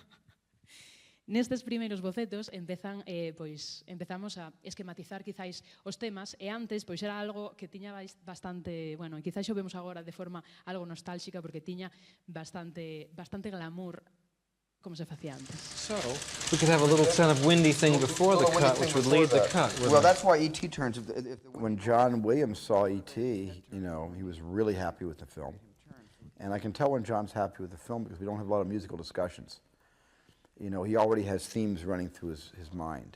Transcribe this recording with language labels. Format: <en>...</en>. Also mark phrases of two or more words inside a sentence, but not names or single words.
<gl>Nestes primeiros bocetos empezamos a esquematizar quizáis os temas e antes pois era algo que tiña bastante, bueno, quizáis o vemos agora de forma algo nostálxica porque tiña bastante glamour como se facía antes.</gl> <en>So, we could have a little kind of windy thing before the cut, which would lead the cut. Well, that's why E.T. turns... When John Williams saw E.T., you know, he was really happy with the film. And I can tell when John's happy with the film because we don't have a lot of musical discussions. You know, he already has themes running through his mind.</en>